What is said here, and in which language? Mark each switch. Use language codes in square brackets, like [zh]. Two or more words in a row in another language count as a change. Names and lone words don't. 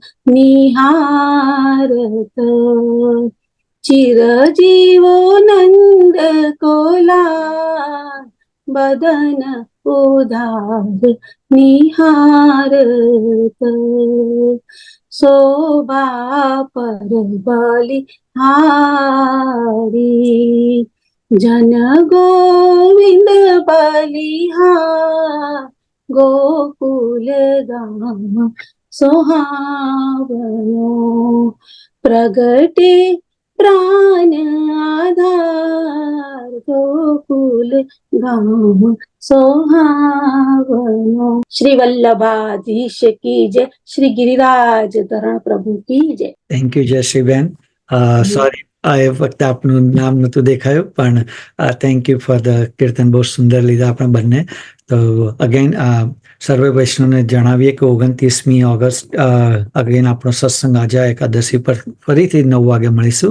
[bra] निहारत चिरजीवो नंद कोला बदन उधार निहारत शोभा पर बलिहारी जन गोविंद बलिहार गोकुल गाम सोहावनो प्रगटे प्राण आधार गोकुल गाम सोहावनो श्री वल्लभाधीश की जय श्री गिरिराज धरण प्रभु की जय [en] thank you [gu] જયશ્રીબેન સોરી એ વખતે આપનું નામ નતું દેખાયું પણ [en] thank you for the [gu] કીર્તન બહુ સુંદર લીધા આપણે બંને તો અગેન સર્વે વૈષ્ણવને જણાવીએ કે 29મી ઓગસ્ટ અગેન આપણો સત્સંગ આજે એકાદશી પર ફરીથી 9 વાગે મળીશું.